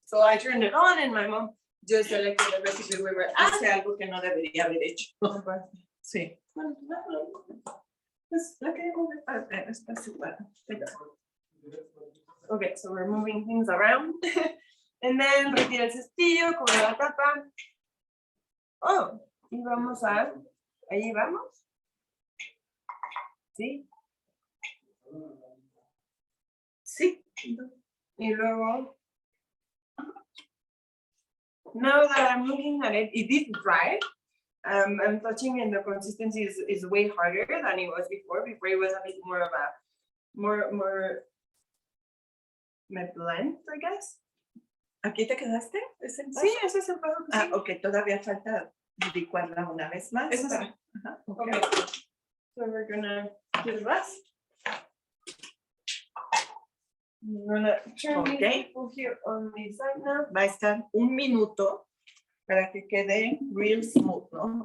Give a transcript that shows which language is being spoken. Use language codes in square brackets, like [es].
[en] So I turned it on and my mom just selected the recipe we were at. [es] Hace algo que no debería haber hecho. Sí. Pues la queremos ver para ver, está súper. [en] Okay, so we're moving things around. And then [es] retira el cestillo, cubre la tapa. Oh, y vamos a, ahí vamos. Sí. Sí. Y luego, [en] now that I'm looking at it, it did dry. I'm touching and the consistency is way harder than it was before. Before it was a bit more of a, more blend, I guess. [es] ¿Aquí te quedaste? Sí, ese es el paso. Ah, ok, todavía falta licuarla una vez más. Eso sí. Ajá, okay. [en] Okay. So we're gonna do the rest. I'm gonna turn Okay. here on the side now. [es] Va a estar 1 minuto para que quede [en] real smooth, [es] ¿no?